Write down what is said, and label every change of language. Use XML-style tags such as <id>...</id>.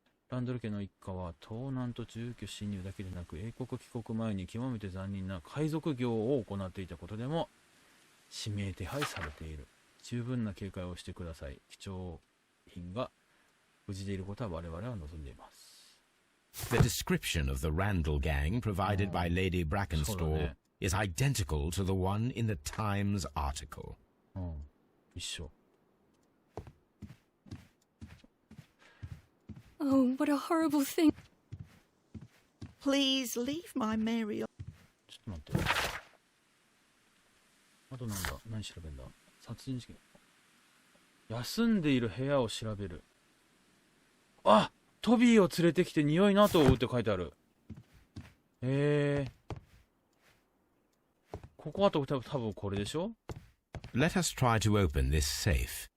<ja>ランドル家の一家は盗難と住居侵入だけでなく、英国帰国前に極めて残忍な海賊業を行っていたことでも指名手配されている。十分な警戒をしてください。貴重品が無事でいることは我々は望んでいます。</ja> <en>The description of the Randall gang provided by Lady Brackenstall is identical to the one in the Times article.</en> <ja>一緒。</ja> <en>Oh, what a horrible thing. Please leave my Mary.</en> <ja>ちょっと待って。あとなんだ、何調べんだ。殺人事件。休んでいる部屋を調べる。あ、トビーを連れてきて匂いの跡を追うって書いてある。ここあと多分これでしょ？</ja> <en>Let us try to open this safe.</en>